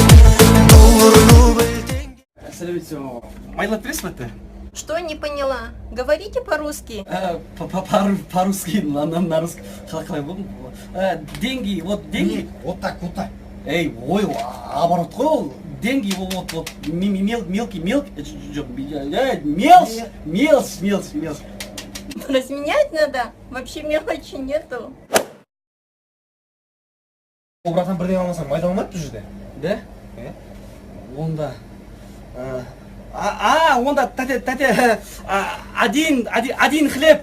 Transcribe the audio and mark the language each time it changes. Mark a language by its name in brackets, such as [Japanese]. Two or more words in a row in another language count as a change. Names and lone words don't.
[Kazakh] Салют, майлап бересің бе? [Russian] Что, не поняла? Говорите по-русски. По-русски, на русский. [Kazakh] Қалай болдың? [Russian] Деньги, вот деньги. Вот так. [Kazakh] Ой, оборот қой ол. [Russian] Деньги, вот, мелкий, жоқ, мелочь. Разменять надо? Вообще мелочи нету. [Kazakh] Ол братан бірден алмасам майда алмайды бұл жерде. Да? Онда... онда, тәте, [Russian] один хлеб.